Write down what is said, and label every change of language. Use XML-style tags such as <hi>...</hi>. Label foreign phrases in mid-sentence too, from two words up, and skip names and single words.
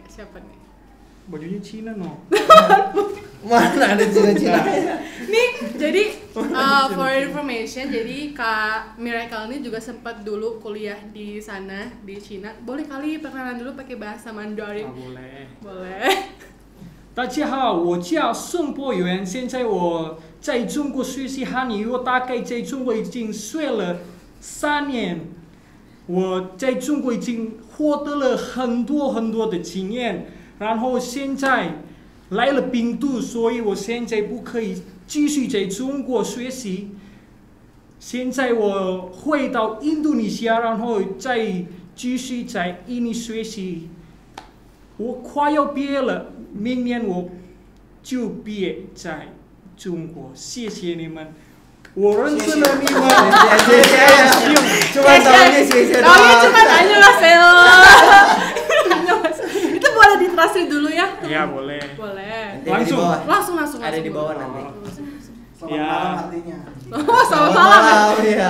<id>Bajunya Cina no. mana ada Cina-Cina. Nih, jadi</id> <en>for information,</en> <id>jadi Kak Miracle ini juga sempat dulu kuliah di sana, di Cina. Boleh kali perkenalan dulu pakai bahasa Mandarin? Boleh.</id> <zh>大家好，我叫宋博元，现在我在中国学习汉语，我大概在中国已经学了3年，我在中国已经获得了很多的经验，然后现在来了病毒，所以我现在不可以继续在中国学习。现在我回到印度尼西亚，然后再继续在印尼学习。我快要毕业了，明年我就毕业在中国。谢谢你们，我认识了你们。</zh> <id>Cuma tahunya sih. Tahunya cuma annyeonghaseyo. Itu boleh ditranslate dulu ya? Ya boleh. Boleh. Langsung. Langsung. Ada di bawah nanti. Ya. Selamat malam. Iya.</id>